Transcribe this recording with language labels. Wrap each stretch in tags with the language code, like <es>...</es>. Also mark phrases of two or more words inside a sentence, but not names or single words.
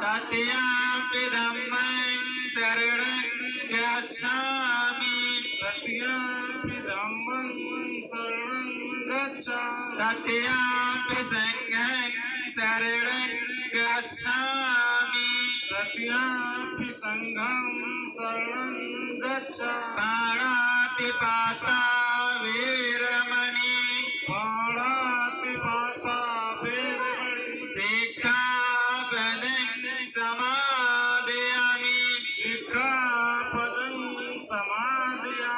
<pi>तृतीयाम्पि धम्मं शरणं गच्छामि, तृतीयाम्पि धम्मं शरणं गच्छामि, तृतीयाम्पि संघं शरणं गच्छामि, तृतीयाम्पि संघं शरणं गच्छामि, पाणातिपाता वीरमणि, पाणातिपाता वेरमणि, सिक्खापदं समादयामि, शिक्षापदं समादयामि,</pi>